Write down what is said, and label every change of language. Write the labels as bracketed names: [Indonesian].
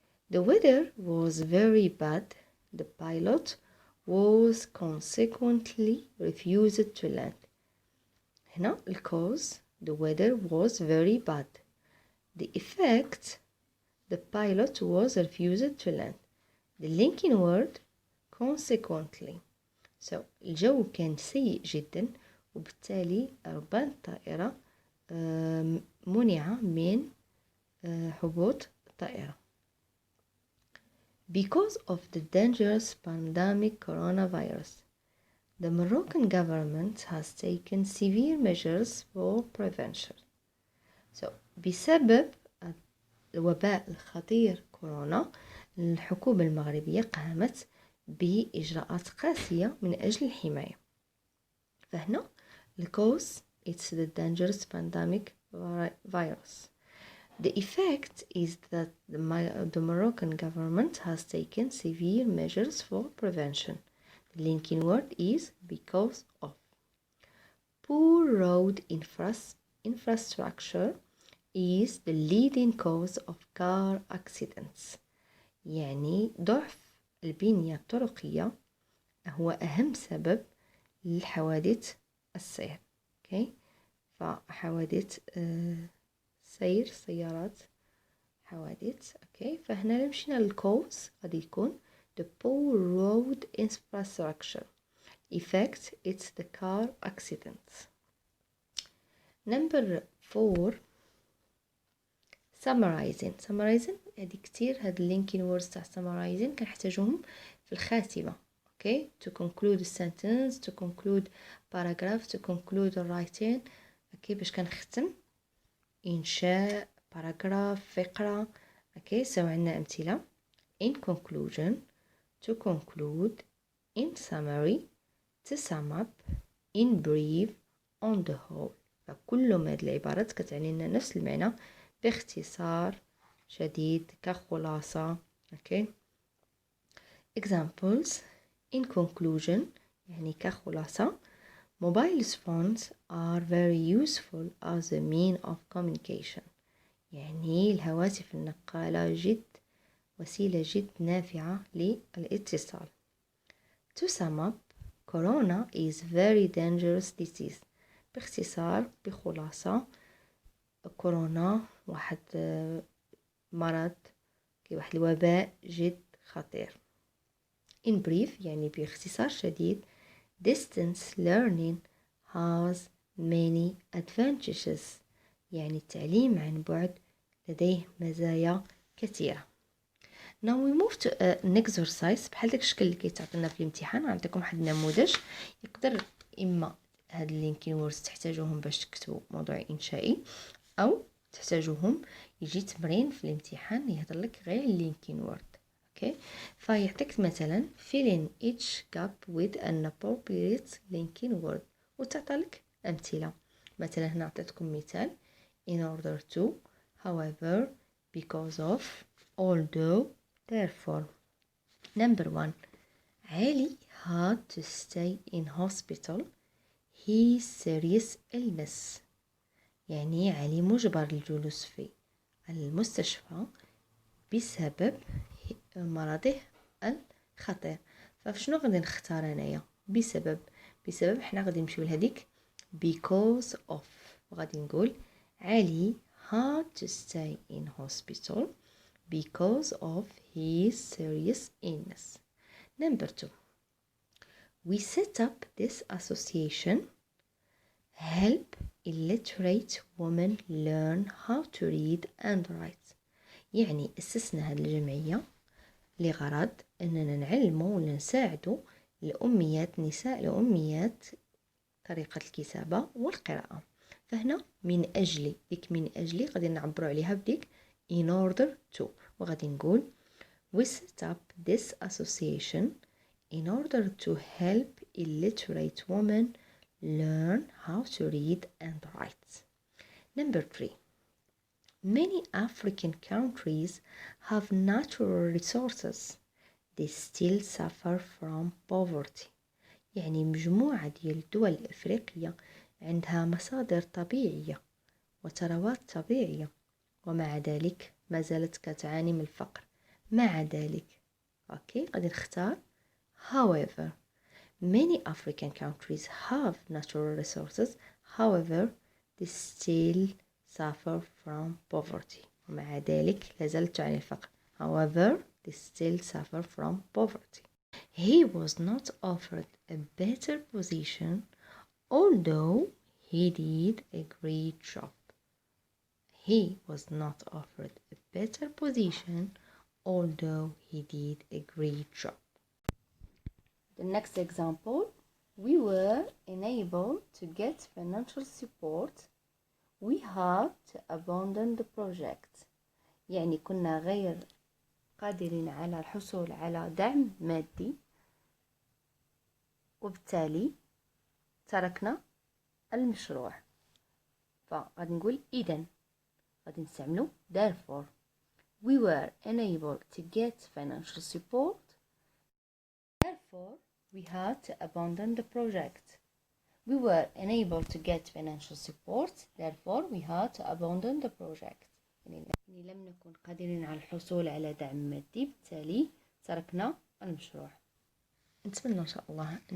[English] The weather was very bad. The pilot was consequently refused to land. [Arabic] هنا [English] الcause the weather was very bad. The effect the pilot was refused to land. The linking word consequently. [Arabic] So الجو كان سيء جدا وبالتالي ربان الطائرة منع من هبوط الطائرة. [English] Because of the dangerous pandemic coronavirus, the Moroccan government has taken severe measures for prevention. [Arabic] So بسبب الوباء الخطير كورونا الحكومة المغربية قامت بإجراءات قاسية من أجل الحماية. فهنا [English] الcause it's the dangerous pandemic virus. The effect is that the Moroccan government has taken severe measures for prevention. The linking word is because of. Poor road infrastructure is the leading cause of car accidents. [Arabic] يعني ضعف البنية الطرقية هو أهم سبب للحوادث السير. اوكي. فحوادث سير سيارات، حوادث. اوكي. فهنا لو مشينا للكوز غادي يكون [English] the poor road infrastructure effect it's the car accidents. number 4 summarizing [Arabic] هذه كتير، هاد [English] linking words [Arabic] تاع [English] summarizing [Arabic] كنحتاجوهم في الخاتمة. اوكي. [English] to conclude a sentence, to conclude paragraph, to conclude a writing. [Arabic] اوكي. باش كنختم انشاء paragraph فقرة. اوكي. سو عندنا امثلة: [English] in conclusion, to conclude, in summary, to sum up, in brief, on the whole. [Arabic] فكلهم هاد العبارات كتعني لنا نفس المعنى باختصار شديد، كخلاصة. اوكي. [English] examples: in conclusion [Arabic] يعني كخلاصة [English] mobile phones are very useful as a mean of communication. [Arabic] يعني الهواتف النقالة وسيلة جد نافعة للاتصال. [English] to sum up corona is very dangerous disease. [Arabic] باختصار بخلاصة كورونا واحد مرض، واحد الوباء جد خطير. [English] in brief [Arabic] يعني باختصار شديد [English] distance learning has many advantages. [Arabic] يعني التعليم عن بعد لديه مزايا كثيرة. [English] now we move to an exercise [Arabic] بحال داك الشكل اللي كيتعطينا في الامتحان. غنعطيكم واحد النموذج يقدر اما هاد اللينكين ووردز تحتاجوهم باش تكتبوا موضوع انشائي، او تحتاجوهم يجي تمرين في الامتحان يهضر لك غير اللينكين وورد. اوكي. فيعطيك مثلا [English] fill in each gap with an appropriate linking word [Arabic] وتعطيلك امثله. مثلا هنا عطيتكم مثال: [English] in order to, however, because of, although, therefore. number 1 Ali had to stay in hospital his serious illness. [Arabic] يعني علي مجبر للجلوس في المستشفى بسبب مرضه الخطير. فشنو غادي نختار انايا؟ بسبب حنا غادي نمشيو لهذيك [English] because of، [Arabic] وغادي نقول علي [English] had to stay in hospital because of his serious illness. number 2 we set up this association help illiterate women learn how to read and write. [Arabic] يعني أسسنا هذه الجمعية لغرض أننا نعلموا ولا نساعدوا الأميات، نساء الأميات طريقة الكتابة والقراءة. فهنا من أجل غادي نعبروا عليها بديك [English] in order to، [Arabic] وغادي نقول [English] we set up this association in order to help illiterate women learn how to read and write. number 3 many African countries have natural resources. They still suffer from poverty. [Arabic] يعني مجموعة ديال الدول الأفريقية عندها مصادر طبيعية وثروات طبيعية، ومع ذلك ما زالت كتعاني من الفقر. مع ذلك اوكي غادي نختار however. [English] many African countries have natural resources, however they still suffer from poverty. [Arabic] ومع ذلك لا زالت تعاني الفقر. [English] however they still suffer from poverty. He was not offered a better position although he did a great job. He was not offered a better position although he did a great job. The next example: we were unable to get financial support. We had to abandon the project. [Arabic] يعني كنا غير قادرين على الحصول على دعم مادي، وبالتالي تركنا المشروع. فغادي نقول إذن غادي نستعملو therefore. [English] We were unable to get financial support, therefore we had to abandon the project. We were unable to get financial support, therefore we had to abandon the project. [Arabic] يعني لم نكن قادرين على الحصول على دعم مادي، بالتالي تركنا المشروع. نتمنى إن شاء الله أن الفيديو يكون مفيد